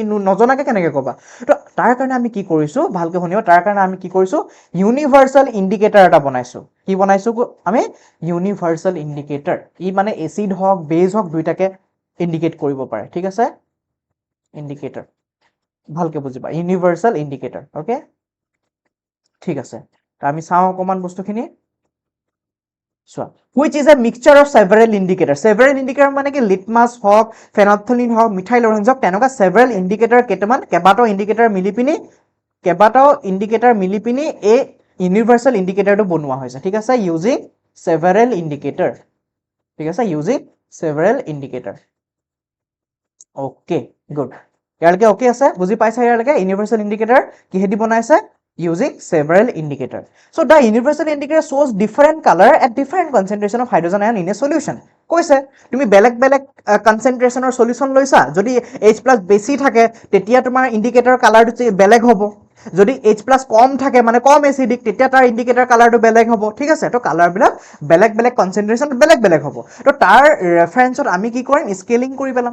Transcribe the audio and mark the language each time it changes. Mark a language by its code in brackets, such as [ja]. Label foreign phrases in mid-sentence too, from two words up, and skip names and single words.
[as] নজনাকে কেনেকে ক'বা তো তাৰ কাৰণে আমি কি কৰিছো ভালকে শুনিবা তাৰ কাৰণে আমি কি কৰিছো [en] universal indicator [as] এটা বনাইছো কি বনাইছো আমি [en] universal indicator [as] ই মানে এসিড হক বেজ হক দুইটাকে ইন্ডিকেট কৰিব পাৰে ঠিক আছে ইন্ডিকেটৰ ভালকে বুজিবা [en] universal indicator okay [as] ঠিক আছে আমি চাও অকমান বস্তুখিনি [en] So, which is a mixture of several indicators. Several indicator [as] মানে কি litmus হক, phenolphthalein হক, methyl orange হক, তেনেকুৱা [en] several indicator [as] কেটামান কেবাটাও indicator মিলি পিনি এই [en] universal indicator [as] টো বনোৱা হৈছে ঠিক আছে [en] using several indicator [as] ঠিক আছে [en] using several indicator okay good [as] ইয়ালৈকে okay আছে বুজি পাইছা ইয়ালৈকে [en] universal indicator [as] কিহেদি বনাইছে [en] using several indicators. So the universal indicator shows different color at different concentration of hydrogen ion in a solution. [as] কৈছে তুমি বেলেগ [en] concentration solution [as] লৈছা যদি H+ বেছি থাকে তেতিয়া তোমাৰ [en] indicator color [as] বেলেগ হ'ব যদি H+ কম থাকে মানে কম এসিডিক তেতিয়া তাৰ [en] indicator color [as] বেলেগ হ'ব ঠিক আছে তো কালাৰ বিলাক বেলেগ কনসেন্ট্রেশন বেলেগ হ'ব তো তাৰ ৰেফাৰেন্সত আমি কি কৰিম স্কেলিং কৰি পেলাম